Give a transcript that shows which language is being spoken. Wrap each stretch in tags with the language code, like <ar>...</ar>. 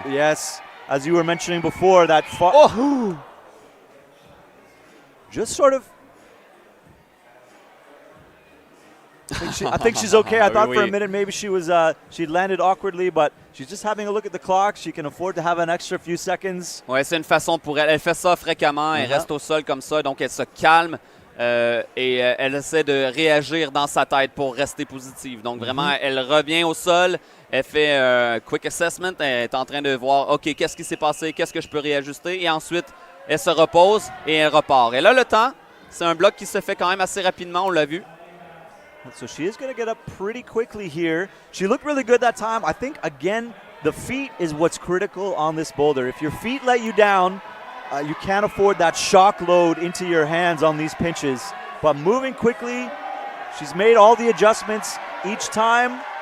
<en>Yes, as you were mentioning before, that just sort of. I think she's okay. I thought for a minute maybe she landed awkwardly, but she's just having a look at the clock. She can afford to have an extra few seconds.</en> <fr>Ouais, c'est une façon pour elle. Elle fait ça fréquemment. Elle reste au sol comme ça, donc elle se calme et elle essaie de réagir dans sa tête pour rester positive. Donc vraiment, elle revient au sol. Elle fait un</fr> <en>quick assessment.</en> <fr>Elle est en train de voir, OK, qu'est-ce qui s'est passé? Qu'est-ce que je peux réajuster? Et ensuite, elle se repose et elle repart. Elle a le temps. C'est un bloc qui se fait quand même assez rapidement, on l'a vu.</fr> <en>So she is going to get up pretty quickly here. She looked really good that time. I think, again, the feet is what's critical on this boulder. If your feet let you down, you can't afford that shock load into your hands on these pinches. But moving quickly, she's made all the adjustments each time.</en>